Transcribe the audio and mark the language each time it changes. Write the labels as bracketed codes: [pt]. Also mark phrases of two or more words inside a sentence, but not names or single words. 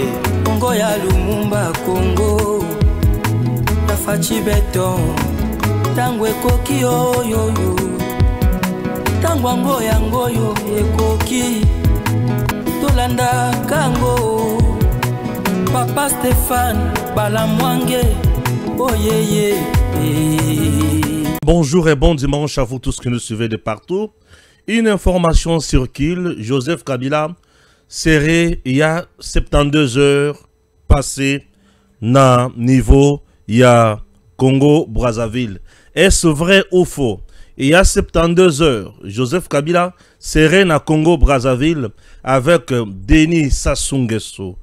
[ln] Congo ya Lumumba Congo Tafachi Beton Tangwe koki oyoyo Tangwango yangoyo ekoki Tolanda kango Papa Stéphane Balamwange [en] Oh yeah yeah. [fr] Bonjour et bon dimanche à vous tous qui nous suivez de partout. Une information circule, Joseph Kabila serait il y a 72 heures passé na niveau il y a Congo Brazzaville. Est-ce vrai ou faux? Il y a 72 heures, Joseph Kabila serait na Congo Brazzaville avec Denis Sassou Nguesso.